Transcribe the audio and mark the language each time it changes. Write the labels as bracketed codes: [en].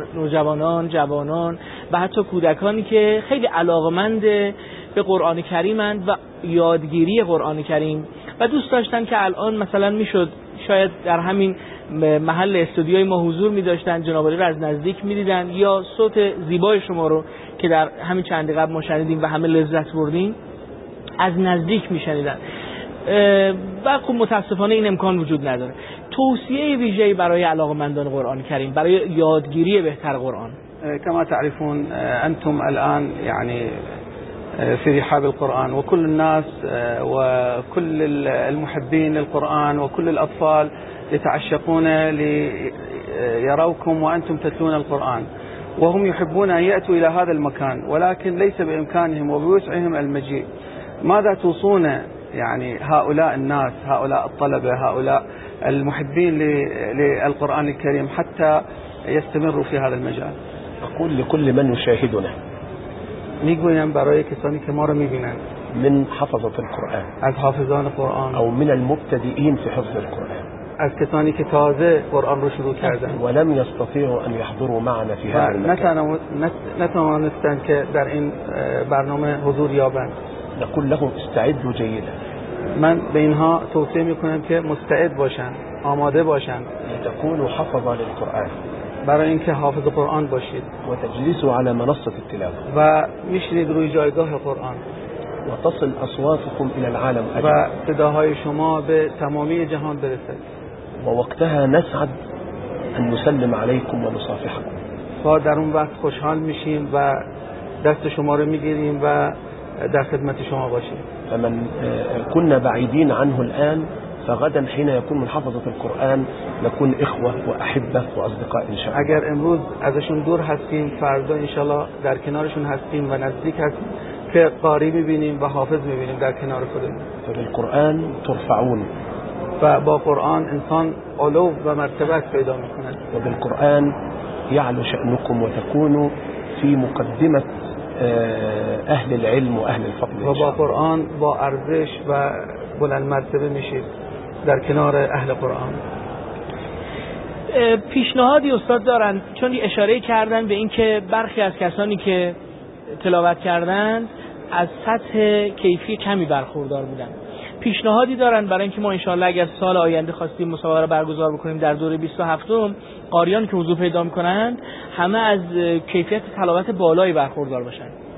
[fa] جوانان و حتی کودکانی که خیلی علاقمند به قرآن کریمند و یادگیری قرآن کریم و دوست داشتن که الان مثلا میشد شاید در همین محل استودیوی ما حضور می داشتن، جناب علی رو از نزدیک می دیدن، یا صوت زیبای شما رو که در همین چند قبل ما شنیدیم و همه لذت بردیم از نزدیک می شنیدن، و خب متاسفانه این امکان وجود نداره. توصیه ویژه‌ای برای علاقمندان قرآن کریم برای یادگیری بهتر قرآن؟ [ar] كما تعرفون انتم الان يعني في رحاب القرآن، وكل الناس وكل المحبين للقرآن وكل الأطفال يتعشقون ليروكم وأنتم تتلون القرآن، وهم يحبون أن يأتوا إلى هذا المكان ولكن ليس بإمكانهم وبوسعهم المجيء. ماذا توصون يعني هؤلاء الناس، هؤلاء الطلبة، هؤلاء المحبين للقرآن الكريم حتى يستمروا في هذا المجال؟ أقول لكل من يشاهدنا، [fa] میگویم برای کسانی که ما رو میبینن، [ar] من حفظت القرآن، [fa] از حافظان قرآن، [ar] او من المبتدئین في حفظ القرآن، [fa] از کسانی که تازه قرآن رو شروع کردن، [ar] ولم يستطيعوا ان يحضروا معنا في هذا المكان، [fa] نتوانستن که در این برنامه حضور یابند. [ar] نقول لهم استعدوا جيدا، [fa] من به اینها توصیه میکنم که مستعد باشن، آماده باشن، [ar] لتكونوا حفظا للقرآن، [fa] برای اینکه حافظ قرآن باشید، [ar] و تجلسوا على منصه التلاوه، [fa] و میشینید روی جایگاه قرآن، [ar] و تصل اصواتكم الى العالم، [fa] و صداهای شما به تمامی جهان برسد، [ar] و وقتها نسعد ان نسلم عليكم و نصافحكم، [fa] و در اون وقت خوشحال میشیم و دست شما رو میگیریم و در خدمت شما باشیم. [ar] فمن كنا بعيدين عنه الان فغدا حين يكون من حفظة القرآن نكون إخوة وأحبة وأصدقاء إن شاء الله. [fa] اگر امروز ازشون دور هستیم فردا ان شاء الله در کنارشون هستیم و نزدیک هست که قاری میبینیم و حافظ میبینیم در کنار خودمون. [ar] فبالقرآن ترفعون، [fa] فبا قرآن انسان علو و مرتبه پیدا میکنه، [ar] وبالقرآن يعلو شأنكم وتكونوا في مقدمة اهل العلم واهل الفضل، [fa] وبا قرآن با ارزش و بلند مرتبه میشید در کنار اهل قرآن. پیشنهادی استاد دارن؟ چون اشاره کردن به این که برخی از کسانی که تلاوت کردن از سطح کیفی کمی برخوردار بودن، پیشنهادی دارن برای اینکه ما انشاءالله اگر سال آینده خواستیم مسابقه برگزار بکنیم در دوره 27 قاریان که حضور پیدا میکنند همه از کیفیت تلاوت بالایی برخوردار باشن؟